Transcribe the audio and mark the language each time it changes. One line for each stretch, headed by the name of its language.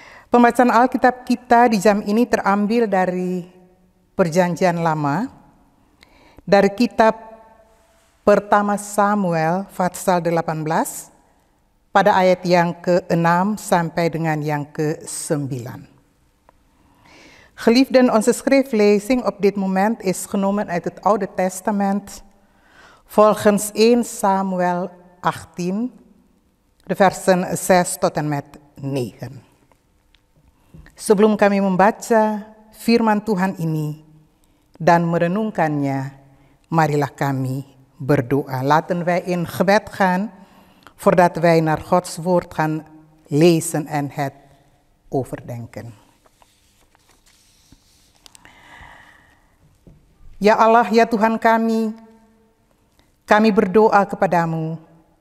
Indonesian: Pembacaan Alkitab kita di jam ini terambil dari Perjanjian Lama, dari kitab pertama Samuel pasal 18 pada ayat yang ke-6 sampai dengan yang ke-9.
Dutch: Geliefden, onze schriftlezing op dit moment is genomen uit het Oude Testament volgens 1 Samuel 18, de versen 6 tot en met 9.
Indonesian: Sebelum kami membaca firman Tuhan ini dan merenungkannya, marilah kami berdoa.
Dutch: Laten wij in gebed gaan voordat wij naar Gods woord gaan lezen en het overdenken.
Indonesian: Ya Allah, ya Tuhan kami berdoa kepadamu.